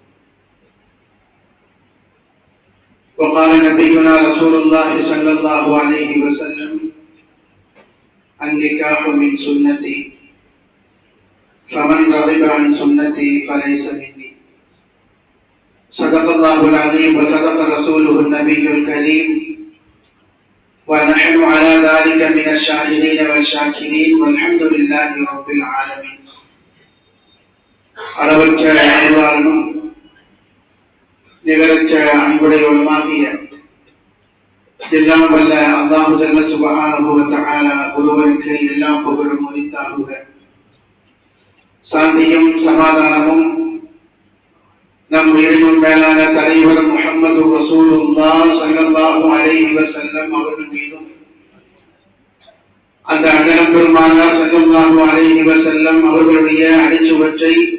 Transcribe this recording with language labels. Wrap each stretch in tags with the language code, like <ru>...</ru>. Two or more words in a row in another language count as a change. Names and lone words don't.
<ar>وقال نبينا رسول الله صلى الله عليه وسلم: النكاح من سنتي فمن رغب عن سنتي فليس مني. صدق الله العظيم وصدق رسوله النبي الكريم، ونحن على ذلك من الشاهدين والشاكرين والحمد لله رب العالمين.</ar> <ta>அளவற்ற அருளாளனும் நிகரற்ற அன்புடையவனுமாகிய எல்லாம் வல்ல அல்லாஹு</ta> <ar>جل سبحانه وتعالى</ar> <ta>ஒருவனுக்கு எல்லாம் புகழும் உரித்தாகுக. சாந்தியும் சமாதானமும் நம் உயிரினும் மேலான தலைவர் முஹம்மது</ta> <ar>رسول الله صلى الله عليه وسلم</ar> <ta>அவர்கள் மீதும், அந்த அண்ணலம் பெருமானார்</ta> <ar>صلى الله عليه وسلم</ar> <ta>அவர்களுடைய அடிச்சுவற்றை</ta>